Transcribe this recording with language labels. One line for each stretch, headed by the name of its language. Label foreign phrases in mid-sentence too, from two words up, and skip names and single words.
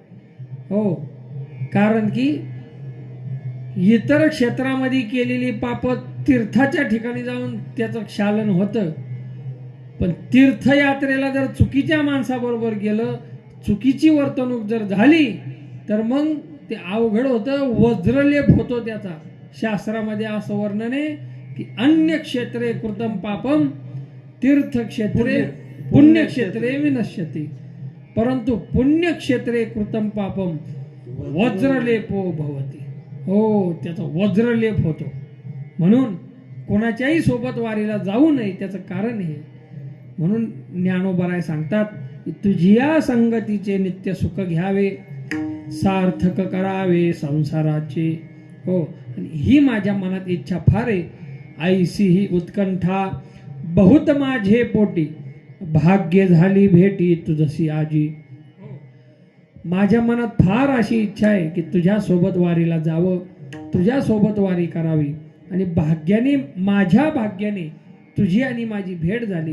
Marathi: हो, कारण की इतर क्षेत्रामध्ये केलेली पाप तीर्थाच्या ठिकाणी जाऊन त्याचं क्षालन होतं. पण तीर्थयात्रेला जर चुकीच्या माणसाबरोबर गेलं, चुकीची वर्तणूक जर झाली तर मग ते अवघड होतं, वज्रलेप होतो त्याचा. शास्त्रामध्ये असं वर्णन आहे की
Sanskrit: अन्य क्षेत्रे कृतम पापम तीर्थक्षेत्रे पुण्यक्षेत्रे विनश्यति, परंतु पुण्यक्षेत्रे कृतम पापम वज्रलेपो भवती.
Marathi: हो, त्याचा वज्रलेप होतो. म्हणून कोणाच्याही सोबत वारीला जाऊ नये. त्याचं कारण हे. म्हणून ज्ञानोबराय सांगतात की तुझिया संगतीचे नित्य सुख घ्यावे, सार्थक करावे संसाराचे. हो, आणि ही माझ्या मनात इच्छा फार आहे. ऐसी ही उत्कंठा बहुत माझे पोटी, भाग्य झाली भेटी तुझसी आजी. माझ्या मनात फार अशी इच्छा आहे की तुझ्या सोबत वारीला जावं, तुझ्या सोबत वारी करावी. आणि भाग्याने, माझ्या भाग्याने तुझी आणि माझी भेट झाली.